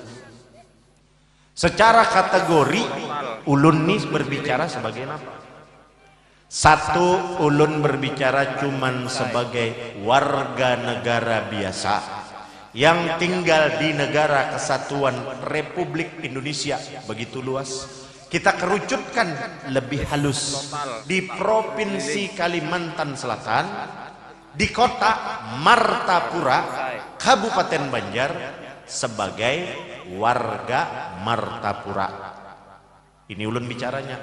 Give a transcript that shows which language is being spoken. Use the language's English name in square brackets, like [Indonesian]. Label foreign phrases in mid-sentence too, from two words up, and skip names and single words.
[Banjar] Secara kategori ulun ini berbicara sebagai apa? Satu, ulun berbicara cuman sebagai warga negara biasa yang tinggal di negara kesatuan Republik Indonesia, begitu luas. Kita kerucutkan lebih halus di Provinsi Kalimantan Selatan, di kota Martapura, Kabupaten Banjar, sebagai warga Martapura. Ini ulun bicaranya.